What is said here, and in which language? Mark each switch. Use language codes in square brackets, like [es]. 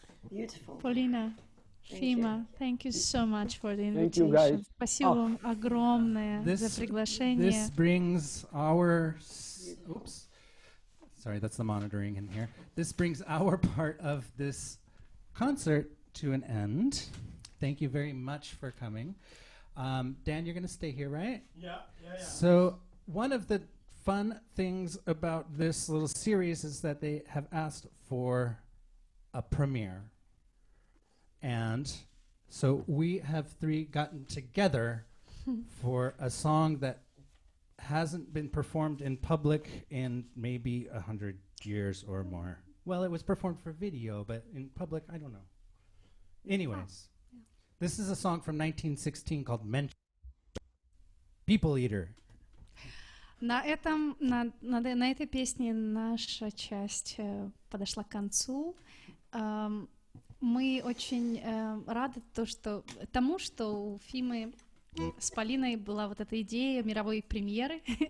[en] Beautiful. Paulina, Фима, thank you so much for the Thank you, guys. invitation. [ru] Спасибо вам огромное за приглашение. [en] This brings our oops. Sorry, that's the monitoring in here. This brings our part of this concert to an end. Thank you very much for coming. Dan, you're going to stay here, right? Yeah. So one of the fun things about this little series is that they have asked for a premiere. And so we have three gotten together for a song that hasn't been performed in public in maybe 100 years or more. Well, it was performed for video, but in public, I don't know. Anyways, this is a song from 1916 called People Eater. [ru] На этой песне наша часть подошла к концу. Мы очень рады тому, что у Фимы с Полиной была вот эта идея мировой премьеры.